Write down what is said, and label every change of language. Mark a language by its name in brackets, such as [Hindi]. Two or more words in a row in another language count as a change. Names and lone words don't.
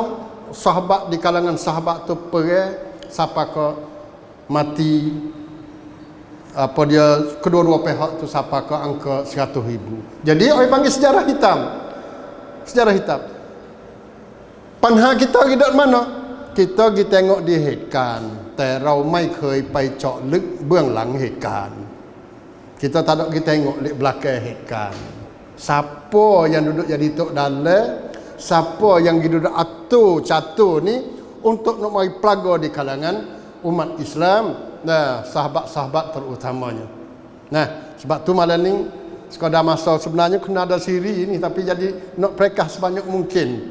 [Malay] Sahabat di kalangan sahabat tu perang sampai ke mati kedua-dua pihak tu sampai ke angka 100 ribu. Jadi orang panggil sejarah hitam. Sejarah hitam. Panha kita pergi dekat mana? Kita pergi tengok di [Thai] เหตุการณ์ แต่เราไม่เคยไปเจาะลึกเบื้องหลังเหตุการณ์ [Malay] Kita tak ada pergi tengok di belakang เหตุการณ์ Siapa yang duduk jadi tok dalam, siapa yang duduk atur catur ni untuk nak mari pelaga di kalangan umat Islam, nah sahabat-sahabat terutamanya. Nah, sebab tu malam ni sekadar masa sebenarnya kena ada siri ni, tapi jadi nak prekas sebanyak mungkin.